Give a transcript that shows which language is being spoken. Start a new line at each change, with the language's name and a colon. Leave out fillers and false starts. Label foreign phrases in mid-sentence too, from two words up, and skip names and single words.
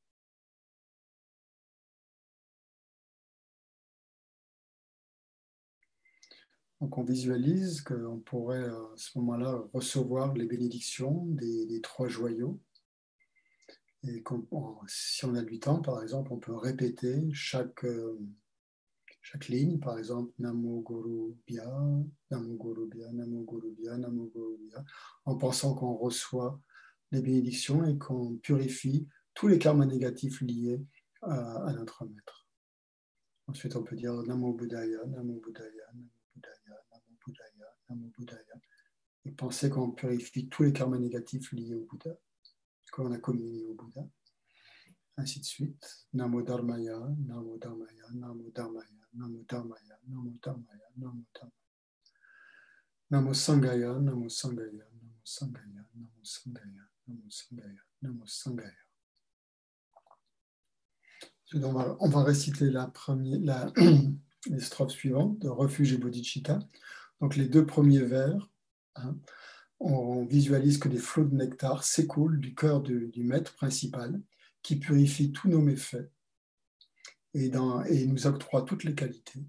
French: Donc on visualise qu'on pourrait à ce moment-là recevoir les bénédictions des 3 joyaux. Et si on a du temps, par exemple, on peut répéter chaque ligne, par exemple,
Sanskrit: नमो गुरु भ्यः, नमो गुरु भ्यः, नमो गुरु भ्यः, नमो गुरु भ्यः,
French: en pensant qu'on reçoit les bénédictions et qu'on purifie tous les karmas négatifs liés à notre maître. Ensuite, on peut dire
Sanskrit: नमो बुद्धाय, नमो बुद्धाय, नमो बुद्धाय, नमो बुद्धाय, नमो बुद्धाय,
French: et penser qu'on purifie tous les karmas négatifs liés au Bouddha, qu'on a communié au Bouddha. Ainsi de suite.
Sanskrit: नमो धर्माय, नमो धर्माय, नमो धर्माय, नमो धर्माय, नमो धर्माय, नमो धर्माय. नमो संघाय, नमो संघाय, नमो संघाय, नमो संघाय, नमो संघाय, नमो संघाय.
French: On va réciter les strophes suivantes de Refuge et Bodhicitta. Donc les 2 premiers vers, hein, on visualise que des flots de nectar s'écoulent du cœur du maître principal qui purifie tous nos méfaits et nous octroie toutes les qualités.